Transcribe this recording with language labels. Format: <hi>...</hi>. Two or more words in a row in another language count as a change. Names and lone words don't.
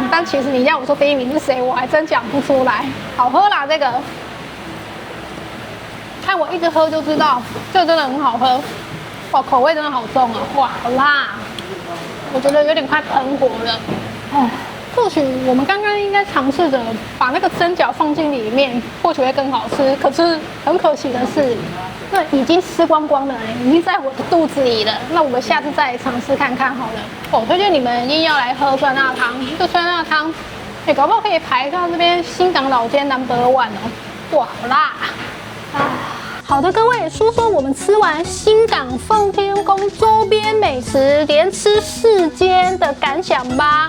<zh>但其實你要我說第1名是誰，我還真講不出來。好喝啦，這個，看我一直喝就知道，這個真的很好喝。哇，口味真的好重啊！哇，好辣，我覺得有點快噴火了。哎，或許我們剛剛應該嘗試着把那個蒸餃放進裡面，或許會更好吃。可是很可惜的是，那已經吃光光了，已經在我的肚子裡了。那我們下次再來嘗試看看好了。我推薦你們一定要來喝酸辣湯。這酸辣湯，搞不好可以排到這邊新港老街No.1哦。哇，好辣啊！好的，各位，說說我們吃完新港奉天宮周邊美食，連吃4間的感想吧。</zh>